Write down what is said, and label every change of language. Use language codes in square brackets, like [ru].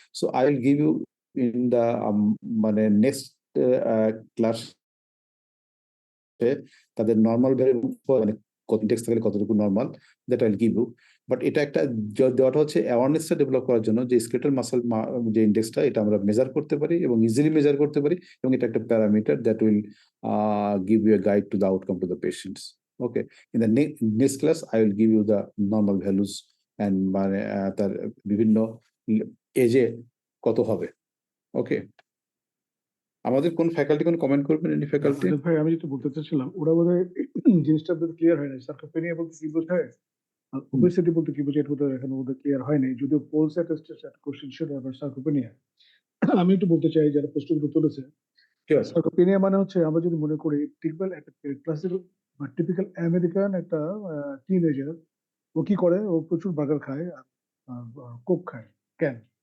[en] so I will give you in the মানে next class [bn] তাদের normal value মানে index থাকলে কতটুকু normal, [en] That I will give you. [bn] But এটা একটা দেওয়াটা হচ্ছে অ্যাওয়ারনেসটা ডেভেলপ করার জন্য যে স্কেলেটাল মাসল যে ইন্ডেক্সটা এটা আমরা মেজার করতে পারি এবং ইজিলি মেজার করতে পারি, এবং এটা একটা parameter [en] That will give you a guide to the outcome to the patients. Okay, in the next class I will give you the normal values and [bn] মানে তার বিভিন্ন এজে কত হবে। ওকে, আমাদের কোন ফ্যাকাল্টি কোন কমেন্ট করবেন? Any faculty? ভাই আমি যেটা বলতে চাচ্ছিলাম ওরা বোধহয় জিনিসটা ক্লিয়ার হয় না। সার্কোপেনিয়া বলতে কি বোঝায় আর ওবেসিটি বলতে কি বোঝায়, এটা বোধহয় এখন ওদের ক্লিয়ার হয় নাই, যদিও পোলস টেস্টের কোশ্চেন ছিল আবার সার্কোপেনিয়া। আমি একটু বলতে চাই যারা প্রশ্নগুলো তুলেছে, সার্কোপেনিয়া মানে হচ্ছে আমরা যদি মনে করি টিপিক্যাল একটা ক্লাসিক্যাল বা টিপিক্যাল আমেরিকান একটা টিনেজার, ও কি করে, ও প্রচুর বার্গার খায় আর কোক খায় ক্যান।